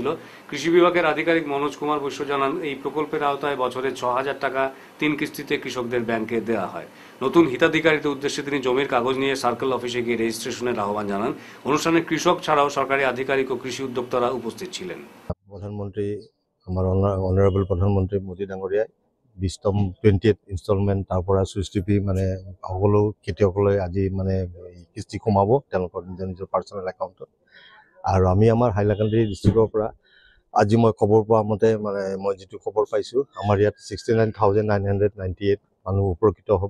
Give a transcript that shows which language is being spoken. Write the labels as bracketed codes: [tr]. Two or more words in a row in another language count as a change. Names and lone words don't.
[bn] কৃষি বিভাগের আধিকারিক মনোজ কুমার বৈশ্য জানান, এই প্রকল্পের আওতায় বছরে 6,000 টাকা 3 কিস্তিতে কৃষকদের ব্যাংকে দেওয়া হয়। নতুন হিতাধিকারীদের উদ্দেশ্যে তিনি জমির কাগজ নিয়ে সার্কেল অফিসে গিয়ে রেজিস্ট্রেশনের আহ্বান জানান। অনুষ্ঠানে কৃষক ছাড়াও সরকারি আধিকারিক ও কৃষি উদ্যোক্তারা উপস্থিত ছিলেন। [as] প্রধানমন্ত্রী আমার অনারেবল প্ৰধানমন্ত্ৰী মোদী ডাঙৰীয়াই 20তম 20th ইনষ্টলমেণ্ট তাৰ পৰা সুস্থিতি মানে সকলো খেতিয়কলৈ আজি মানে কিস্তি কমাব তেওঁলোকৰ নিজৰ নিজৰ [en] personal account. [as] আৰু আমি আমাৰ হাইলাকান্দি ডিষ্ট্ৰিক্টৰ পৰা আজি মই খবৰ পোৱা মতে মানে মই যিটো খবৰ পাইছোঁ, আমাৰ ইয়াত 69,998 মানুহ উপকৃত হ'ব।